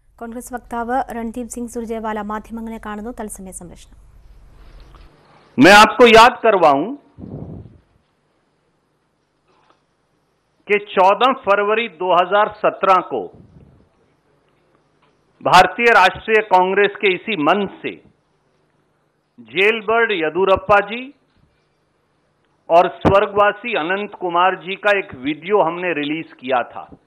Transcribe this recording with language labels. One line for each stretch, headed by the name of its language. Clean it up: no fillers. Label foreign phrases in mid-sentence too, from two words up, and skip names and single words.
Malayalam: കോൺഗ്രസ് വക്താവ് रणदीप सिंह सुरजेवाला മാധ്യമങ്ങളെ കാണുന്നു തത്സമയ സംപ്രേഷണം.
Hindi: मैं आपको याद करवाऊं कि 14 फरवरी 2017 को भारतीय राष्ट्रीय कांग्रेस के इसी मंच से जेलबर्ड येदियुरप्पा जी और स्वर्गवासी अनंत कुमार जी का एक वीडियो हमने रिलीज किया था